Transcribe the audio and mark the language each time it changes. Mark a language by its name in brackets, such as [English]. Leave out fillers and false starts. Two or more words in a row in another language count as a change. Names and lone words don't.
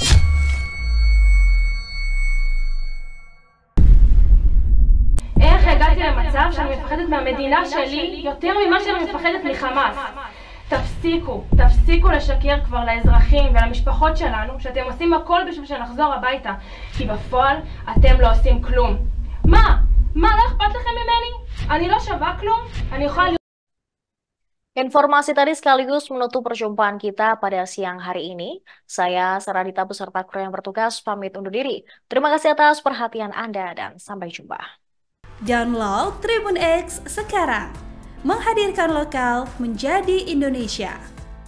[Hebrew] איך הגעתי למצב שאני מפחדת מהמדינה שלי יותר ממה שאני מפחדת מחמאס? תפסיקו לשקר כבר לאזרחים ולמשפחות שלנו שאתם עושים הכל בשביל שנחזור הביתה, כי בפועל אתם לא עושים כלום. מה? לא אכפת לכם ממני? אני לא שווה כלום? אני יכולה... [Indonesian] Informasi tadi sekaligus menutup perjumpaan kita pada siang hari ini. Saya Saradita beserta kru yang bertugas pamit undur diri. Terima kasih atas perhatian Anda dan sampai jumpa. Download Tribun X sekarang. Menghadirkan lokal menjadi Indonesia.